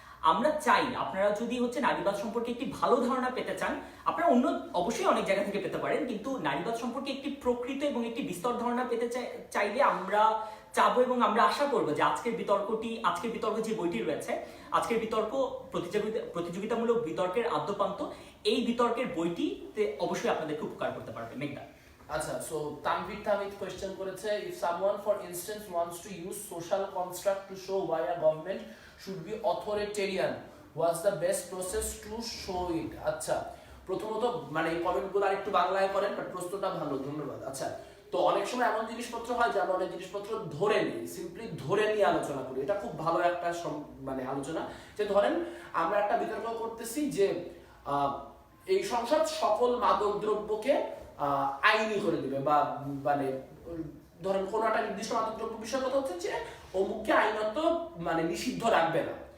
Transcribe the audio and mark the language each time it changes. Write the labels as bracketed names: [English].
[Bangla] আমরা চাই আপনারা যদি হচ্ছে নারীবাদ সম্পর্কে একটি ভালো ধারণা পেতে চান, আপনারা অবশ্যই অনেক জায়গা থেকে পেতে পারেন, কিন্তু নারীবাদ সম্পর্কে একটি প্রকৃত এবং একটি বিস্তর ধারণা পেতে চাইলে আমরা চাবো এবং আমরা আশা করবো যে আজকের বিতর্ক যে বইটি রয়েছে, আজকের বিতর্ক প্রতিযোগিতামূলক বিতর্কের আদ্যপান্ত, এই বিতর্কের বইটিতে অবশ্যই আপনাদেরকে উপকার করতে পারবে। মেঘদা। আচ্ছা, সো তানভীর কোয়েশ্চেন করেছে, [English] if someone for instance wants to use social construct to show why a government should be authoritarian, what's the best process to show it? [Bangla] আচ্ছা, প্রথমত মানে এই কমেন্টগুলো আরেকটু বাংলায় করেন, বাট প্রশ্নটা ভালো, ধন্যবাদ। আচ্ছা, তো অনেক সময় এমন জিনিসপত্র হয় যে আমরা অনেক জিনিসপত্র ধরে নিই, সিম্পলি ধরে নিয়ে আলোচনা করি। এটা খুব ভালো একটা মানে আলোচনা, যে ধরেন আমরা একটা বিতর্ক করতেছি যে এই সংসদ সকল মাদক দ্রব্যকে আইনি করে দিবে, বা মানে ধরেন কোনো একটা নির্দিষ্ট মাদক দ্রব্য বিষয় কথা হচ্ছে যে অমুককে আইনত মানে নিষিদ্ধ রাখবে না।